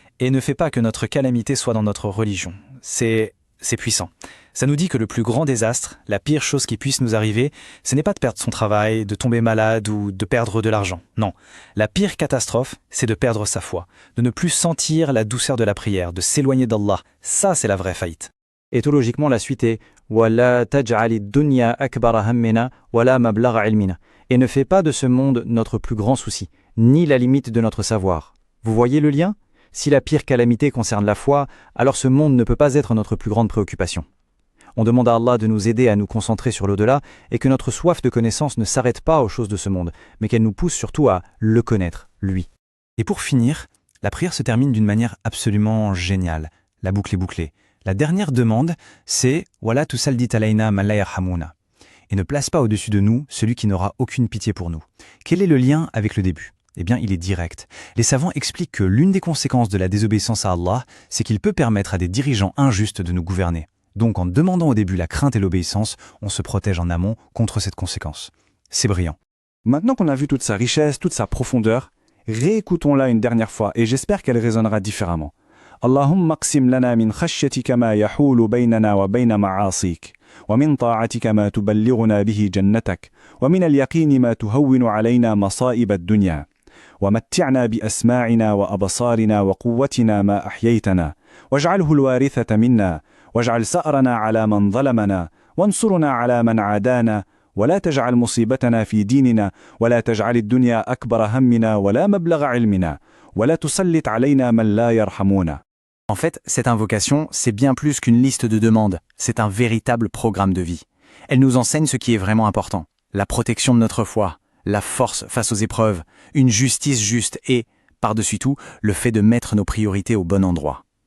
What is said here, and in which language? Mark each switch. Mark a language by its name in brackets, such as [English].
[French] Et ne fais pas que notre calamité soit dans notre religion. C'est puissant. Ça nous dit que le plus grand désastre, la pire chose qui puisse nous arriver, ce n'est pas de perdre son travail, de tomber malade ou de perdre de l'argent. Non. La pire catastrophe, c'est de perdre sa foi, de ne plus sentir la douceur de la prière, de s'éloigner d'Allah. Ça, c'est la vraie faillite. Éthologiquement, la suite est [Arabic] وَلَا تَجْعَلِ الدُّنْيَا أَكْبَرَ هَمِّنَا وَلَا مَبْلَغَ عِلْمِنَا. [French] Et ne fais pas de ce monde notre plus grand souci, ni la limite de notre savoir. Vous voyez le lien ? Si la pire calamité concerne la foi, alors ce monde ne peut pas être notre plus grande préoccupation. On demande à Allah de nous aider à nous concentrer sur l'au-delà et que notre soif de connaissance ne s'arrête pas aux choses de ce monde, mais qu'elle nous pousse surtout à le connaître, lui. Et pour finir, la prière se termine d'une manière absolument géniale. La boucle est bouclée. La dernière demande, c'est « [Arabic] Wala tusaldit alayna man la yarhamuna [French] » et ne place pas au-dessus de nous celui qui n'aura aucune pitié pour nous. Quel est le lien avec le début ? Eh bien, il est direct. Les savants expliquent que l'une des conséquences de la désobéissance à Allah, c'est qu'il peut permettre à des dirigeants injustes de nous gouverner. Donc, en demandant au début la crainte et l'obéissance, on se protège en amont contre cette conséquence. C'est brillant. Maintenant qu'on a vu toute sa richesse, toute sa profondeur, réécoutons-la une dernière fois et j'espère qu'elle résonnera différemment. [Arabic] Allahumma qsim lana min khashyatika ma yahulu baynana wa bayna ma'asik. ومن طاعتك ما تبلغنا به جنتك ومن اليقين ما تهون علينا مصائب الدنيا ومتعنا بأسماعنا وأبصارنا وقوتنا ما أحييتنا واجعله الوارثة منا واجعل سأرنا على من ظلمنا وانصرنا على من عادانا ولا تجعل مصيبتنا في ديننا ولا تجعل الدنيا أكبر همنا ولا مبلغ علمنا ولا تسلط علينا من لا يرحمنا. [French] En fait, cette invocation, c'est bien plus qu'une liste de demandes, c'est un véritable programme de vie. Elle nous enseigne ce qui est vraiment important, la protection de notre foi, la force face aux épreuves, une justice juste et, par-dessus tout, le fait de mettre nos priorités au bon endroit.